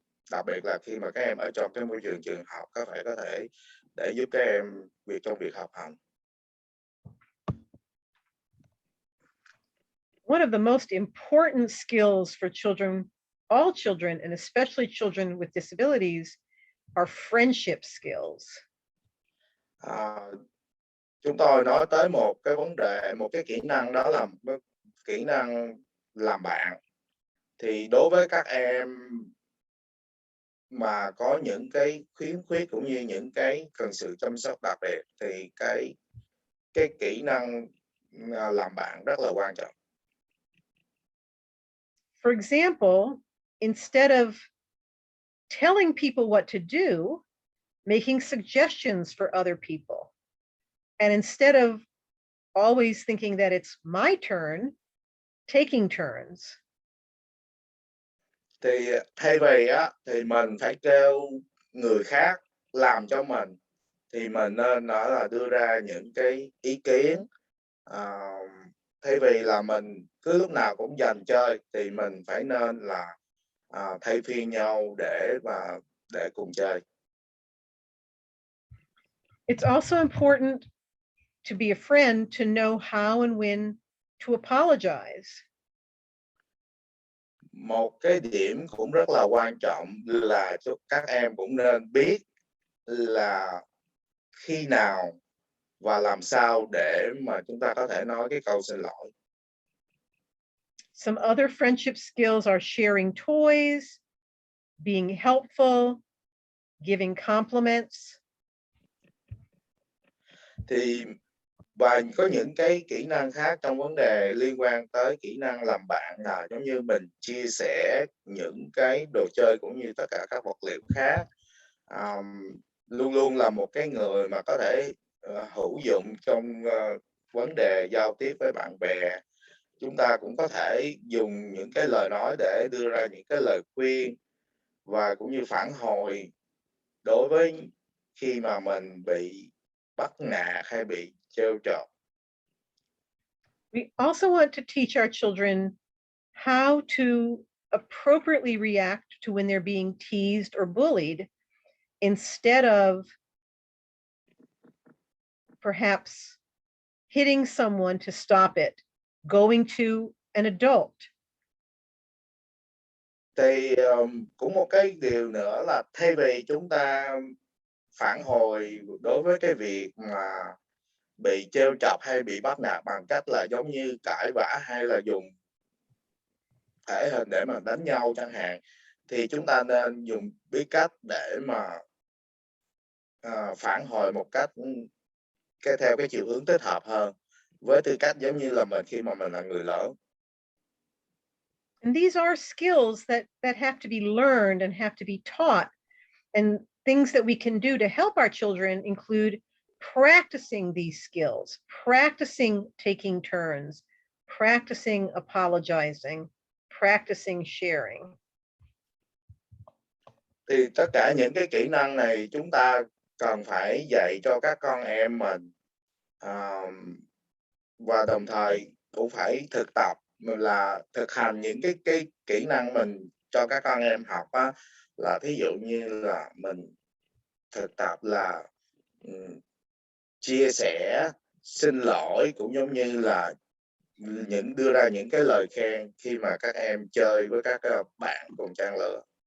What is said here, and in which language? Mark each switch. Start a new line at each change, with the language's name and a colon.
Vietnamese: đặc biệt là khi mà các em ở trong cái môi trường trường học có thể để giúp các em trong việc học hành.
English: One of the most important skills for children, all children, and especially children with disabilities, are friendship skills.
Vietnamese: Chúng tôi nói tới một cái vấn đề, một cái kỹ năng, đó là kỹ năng làm bạn. Thì đối với các em mà có những cái khiếm khuyết cũng như những cái cần sự chăm sóc đặc biệt thì cái kỹ năng làm bạn rất là quan trọng.
English: For example, instead of telling people what to do, making suggestions for other people. And instead of always thinking that it's my turn, taking turns.
Vietnamese: Thì thay vì thì mình phải kêu người khác làm cho mình, thì mình nên là đưa ra những cái ý kiến. Thay vì là mình cứ lúc nào cũng giành chơi thì mình phải nên là thay phiên nhau để cùng chơi.
English: It's also important to be a friend to know how and when to apologize.
Vietnamese: Một cái điểm cũng rất là quan trọng là các em cũng nên biết là khi nào và làm sao để mà chúng ta có thể nói cái câu xin lỗi.
English: Some other friendship skills are sharing toys, being helpful, giving compliments.
Vietnamese: Và có những cái kỹ năng khác trong vấn đề liên quan tới kỹ năng làm bạn là giống như mình chia sẻ những cái đồ chơi cũng như tất cả các vật liệu khác. Luôn luôn là một cái người mà có thể hữu dụng trong vấn đề giao tiếp với bạn bè. Chúng ta cũng có thể dùng những cái lời nói để đưa ra những cái lời khuyên và cũng như phản hồi đối với khi mà mình bị bắt nạt hay bị trêu chọc.
English: We also want to teach our children how to appropriately react to when they're being teased or bullied, instead of perhaps hitting someone to stop it, going to an adult.
Vietnamese: Thì cũng một cái điều nữa là thay vì chúng ta phản hồi đối với cái việc mà bị trêu chọc hay bị bắt nạt bằng cách là giống như cãi vã hay là dùng thể hình để mà đánh nhau chẳng hạn, thì chúng ta nên biết cách để mà phản hồi một cách theo cái chiều hướng thích hợp hơn, với tư cách giống như là mình khi mà mình là người lớn.
English: And these are skills that have to be learned and have to be taught. And things that we can do to help our children include practicing these skills, practicing taking turns, practicing apologizing, practicing sharing.
Vietnamese: Thì tất cả những cái kỹ năng này chúng ta cần phải dạy cho các con em mình, và đồng thời cũng phải thực tập, là thực hành những cái kỹ năng mình cho các con em học là thí dụ như là mình thực tập là chia sẻ, xin lỗi, cũng giống như là đưa ra những cái lời khen khi mà các em chơi với các bạn cùng trang lứa.